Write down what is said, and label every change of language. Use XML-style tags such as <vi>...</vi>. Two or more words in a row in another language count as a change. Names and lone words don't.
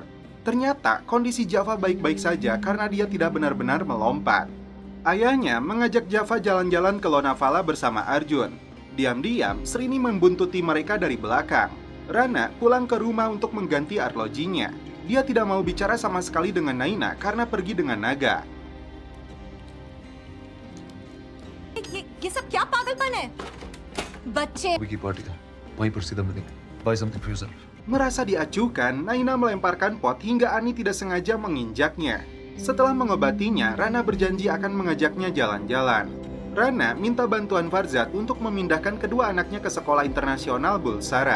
<id>Ternyata kondisi Java baik-baik saja karena dia tidak benar-benar melompat. Ayahnya mengajak Java jalan-jalan ke Lonavala bersama Arjun. Diam-diam, Srini membuntuti mereka dari belakang. Rana pulang ke rumah untuk mengganti arlojinya. Dia tidak mau bicara sama sekali dengan Naina karena pergi dengan Naga.</id> <hi>ये सब क्या पागलपन है? बच्चे</hi> <id>Merasa diacuhkan, Naina melemparkan pot hingga Ani tidak sengaja menginjaknya. Setelah mengobatinya, Rana berjanji akan mengajaknya jalan-jalan. Rana minta bantuan Farzad untuk memindahkan kedua anaknya ke sekolah internasional Bulsara.</id>